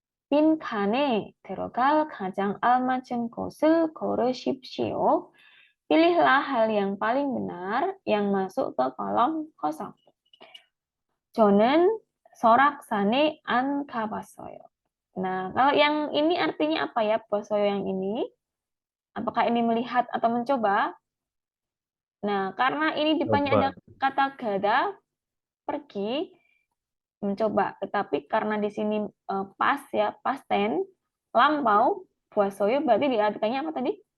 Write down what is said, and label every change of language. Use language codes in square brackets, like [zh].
[ko] 빈칸에 들어갈 가장 알맞은 곳을 고르십시오. [id] Pilihlah hal yang paling benar yang masuk ke kolom kosong. [ko] 저는 설악산에 안 가봤어요. [id] Nah, kalau yang ini artinya apa ya, 보소요 yang ini? Apakah ini melihat atau mencoba? Nah, karena ini depannya ada Coba. kata gada, pergi, mencoba. Tetapi karena di sini pas ya, past tense, lampau, 보았어요 berarti diartikannya apa tadi?